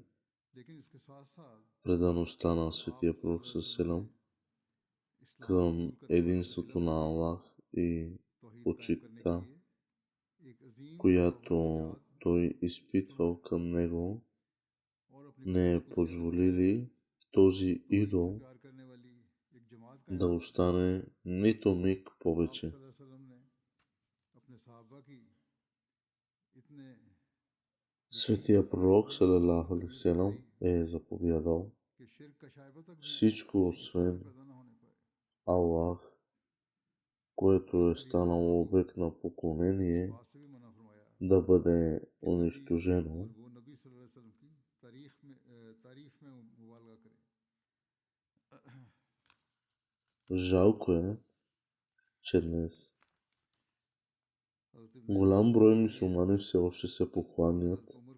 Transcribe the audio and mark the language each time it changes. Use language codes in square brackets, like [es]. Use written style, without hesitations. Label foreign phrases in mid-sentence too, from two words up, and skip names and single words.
[bg] Предаността на светия пророк салалаху към единството на Аллах и почитта, която той изпитвал към него, не е позволили този идол да остане нито миг повече. Светия пророк [ar] صلى الله عليه وسلم [bg] е заповядал всичко освен Аллах, което е станало обект на поклонение, да бъде унищожено. Жалко е, че днес голям брой мюсюлмани все още се покланят